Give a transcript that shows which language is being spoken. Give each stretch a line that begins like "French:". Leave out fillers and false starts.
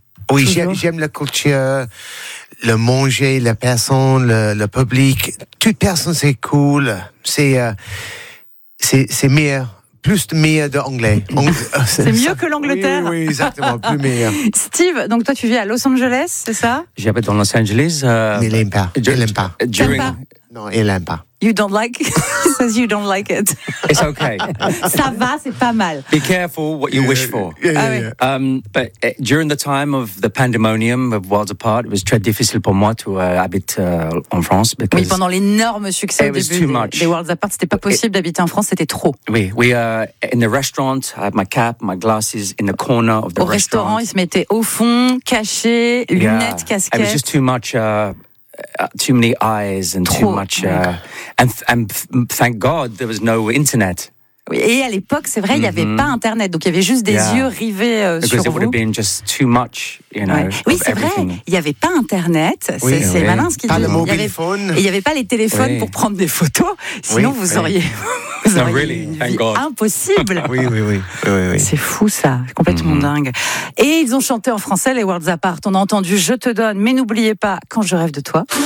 French: Oui, j'aime la culture, le manger, la personne, le public. Toute personne, c'est cool. C'est meilleur. Plus de meilleur d'anglais. C'est mieux que l'Angleterre. Oui, exactement. Plus meilleur. Steve, donc toi, tu vis à Los Angeles, c'est ça? J'habite dans Los Angeles. Mais il n'aime pas. Il n'aime pas. Non, il n'aime pas.
English: You don't like it. He says you don't like it. It's okay.
French: Ça va, c'est pas mal.
English: Be careful what you wish for. Yeah. But during the time of the pandemonium of Worlds Apart, it was
French: très difficile pour moi
English: to
French: habite en France. Oui, pendant l'énorme succès au début des Worlds Apart, c'était pas possible d'habiter en France, c'était trop.
English: Oui, we are in the restaurant, I have my cap, my glasses in the corner of the restaurant.
French: Au restaurant, ils se mettaient au fond, cachés, lunettes, casquettes.
English: It was just too much... too many eyes and
French: trop.
English: Too much and thank God there was no internet.
French: Et à l'époque, c'est vrai, il n'y avait pas internet, donc il y avait juste des yeux rivés sur vous.
English: It would have been just too much, you know.
French: Oui, c'est vrai, il n'y avait pas internet. C'est malin ce qu'il dit. Pas le
English: mobile phone.
French: Il n'y avait pas les téléphones pour prendre des photos. Sinon, vous auriez.
English: Not really. Thank God.
French: Impossible. Oui. C'est fou ça, complètement dingue. Et ils ont chanté en français les Worlds Apart. On a entendu Je te donne, mais n'oubliez pas quand je rêve de toi.